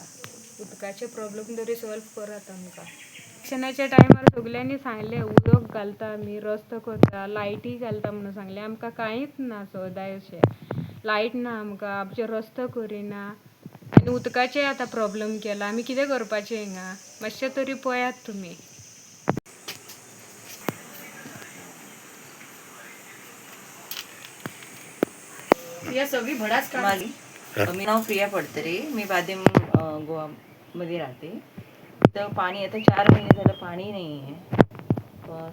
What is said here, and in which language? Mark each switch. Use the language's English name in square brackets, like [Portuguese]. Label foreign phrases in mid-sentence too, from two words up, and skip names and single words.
[Konkani] उदकाचे प्रॉब्लेम तरी सॉल्व करात आमकां. इलेक्शनाच्या टायमार सगल्यांनी सांगलें उदक घालता आमी रस्तो करता लायटी घालता म्हणून सांगलें. आमकां कांयच ना सदाय अशें. लायट ना आमकां आमचे रस्तो करिना आनी उदकाचे आतां प्रॉब्लेम केला. आमी कितें करपाचें हिंगा मातशें तरी पळयात तुमी. [Marathi] मी नाव प्रिया पडतरे. मी बादेम गोवामध्ये राहते. तर पाणी आता 4 महिने झालं पाणी नाही आहे.